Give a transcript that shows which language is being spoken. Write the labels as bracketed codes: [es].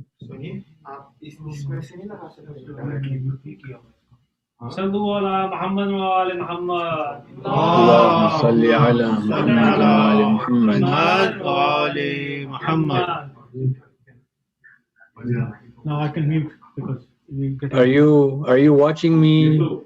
[hi] सुनिए, आप इसमें से नहीं लगा सकते. [ar] صلوا على محمد وآل محمد. اللهم صل على محمد وآل محمد. وآل محمد. [en] Now I can mute because we get. Are you watching me?